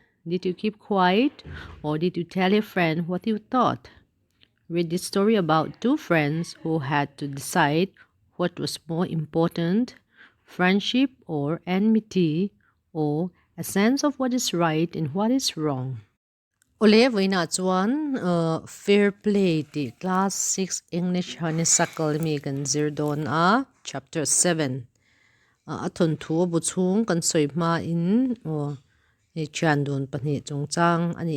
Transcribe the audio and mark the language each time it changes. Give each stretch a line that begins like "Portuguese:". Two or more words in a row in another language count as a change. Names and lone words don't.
English: Did you keep quiet or did you tell your friend what you thought? Read the story about two friends who had to decide what was more important, friendship or enmity, or a sense of what is right and what is wrong.
Mizo: Ole voina chuan
English: fair play
Mizo: ti
English: class 6 English
Mizo: Honeysuckle mi kan zirdon a chapter 7 a thon thu bu chung kan soi ma in ni chan don pani chung chang ani